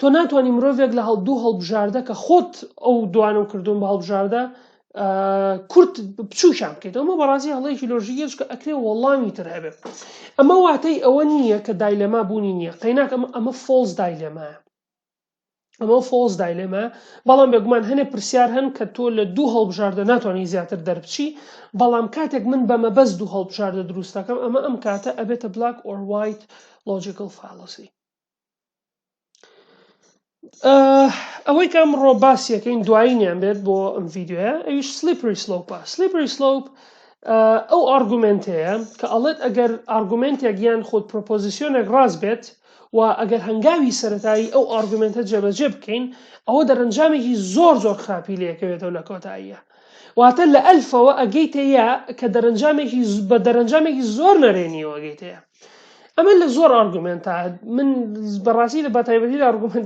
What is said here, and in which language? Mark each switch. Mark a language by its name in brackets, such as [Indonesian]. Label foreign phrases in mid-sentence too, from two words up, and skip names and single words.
[Central Kurdish] ناتوانانی مرۆڤێک لە دوو هەڵبژاردە کە خۆت ئەو دوانم کردوون بە هەڵبژاردە کورت بچووشان بکەیتەوە ئەمە بەڕاستی هەڵەیەکی لۆژیکیە کە ئەکرێ وەڵامی تر هەبێت ئەمە واتەی ئەوە نییە کە دایلەما بوونی نییە قەیناک ئەمە فۆڵس دایلەمایە ئەمە [English] false dilemma [Central Kurdish] بەڵام بێگومان هەنێک پرسیار هەن کە تۆ لە دوو هەڵبژاردە ناتوانانی زیاتر دەربچی بەڵام کاتێک من بەمە بەس دوو هەڵبژاردە دروست دەکەم ئەمە ئەم کاتە ئەبێتە [English] black or white logical fallacy [Central Kurdish] ئەوەی کە ئەمڕۆ باسیەکەین دوایینیان بێت بۆ ئەم ڤیدیۆیە ئەویش [English] slippery slope slippery slope [Central Kurdish] ئەو ئارگومنتەیە کە ئەڵێت ئەگەر ئارگومنتێک یان خۆت پرۆپۆزیسیۆنێک ڕاست بێت و ئەگەر هەنگاوی سەرەتایی ئەو ئارگومنتە جێبەجێ بکەین ئەوە دەرەنجامێکی زۆر خراپی لەکەوێتەوە لە کۆتاییە واتە لە ئەلفەوە ئەگەیتە یا کە بە دەرەنجامێکی زۆر نەرێنیەوە ئەگەیتەیە ئەمە لە زۆر ئارگومنتە من بەڕاستی لە بەتایبەتی لە ئارگومنتە